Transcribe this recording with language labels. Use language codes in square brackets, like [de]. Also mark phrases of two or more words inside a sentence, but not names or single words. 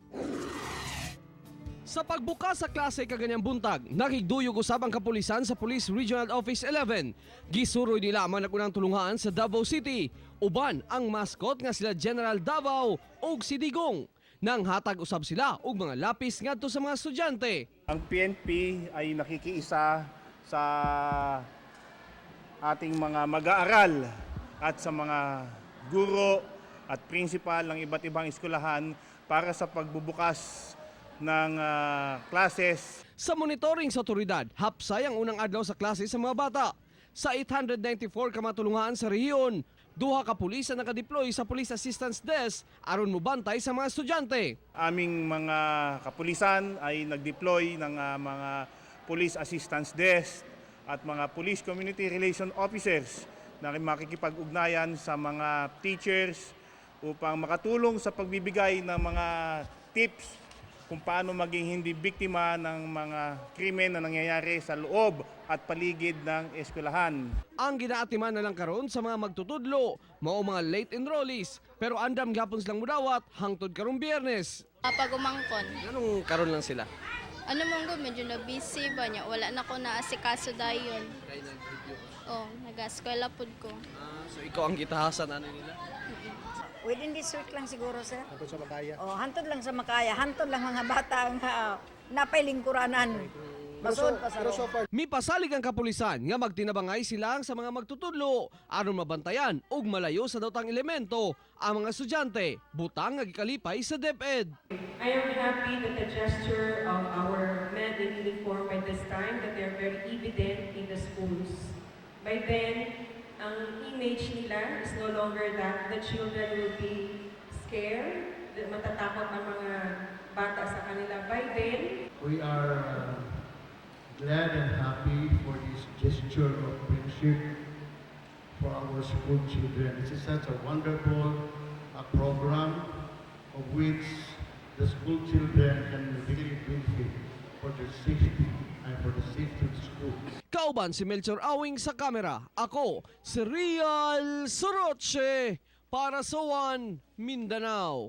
[ceb] Sa pagbuka sa klase kaganyang buntag, nakigduyog usab ang kapulisan sa Police Regional Office 11. Gisuroy nila ang mga nakunang tulungan sa Davao City. Uban ang mascot nga sila General Davao ug si Digong. Nang hatag usab sila og mga lapis ngadto sa mga estudyante. [tl] Ang PNP ay nakikiisa sa ating mga mag-aaral at sa mga guro at principal ng iba't ibang eskwelahan para sa pagbubukas ng classes. [ceb] Sa monitoring sa otoridad, hapsay ang unang adlaw sa klase sa mga bata. Sa 894 kamatulungan sa rehiyon, duha ka pulis ang nakadeploy sa Police Assistance Desk aron mobantay sa mga estudyante. [tl] Aming mga kapulisan ay nag-deploy ng mga Police Assistance Desk at mga Police Community Relation Officers na makikipag-ugnayan sa mga teachers upang makatulong sa pagbibigay ng mga tips kung paano maging hindi biktima ng mga krimen na nangyayari sa loob at paligid ng eskwelahan. [ceb] Ang ginaatiman na lang karon sa mga magtutudlo, mao mga [en] late enrollees, [ceb] pero andam gapon silang mudawat hangtod karong Biyernes. Pag umangkon, Anong karon lang sila? ano mong go, medyo na busy ba niya? Wala na ko naasikaso dayon. Oh, nag-eskwela pod ko. So ikaw ang gitahasan ano nila? [en] Within this week [ceb] lang siguro, sir. Hantod sa Makaya? Oh, hantod lang sa Makaya. Hantod lang mga bata nga napailingkuranan. Masud pa sa Mipasalig ang kapulisan nga magtinabangay silang sa mga magtutudlo aron mabantayan ug malayo sa daotang elemento ang mga estudyante butang nga gikalipay sa DepEd. [en] I am happy that the gesture of our men in uniform by this time that they're very evident in the schools. By then, [tl] ang image nila [en] is no longer that the children will be scared, that [tl] matatakot ang mga bata sa kanila. [en] By then, we are glad and happy for this gesture of friendship for our school children. This is such a wonderful program of which the school children can really benefit for their safety and for the safety of the school. [ceb] Kauban si Melchor Awing sa kamera. Ako, si Real Soroche para sa One Mindanao.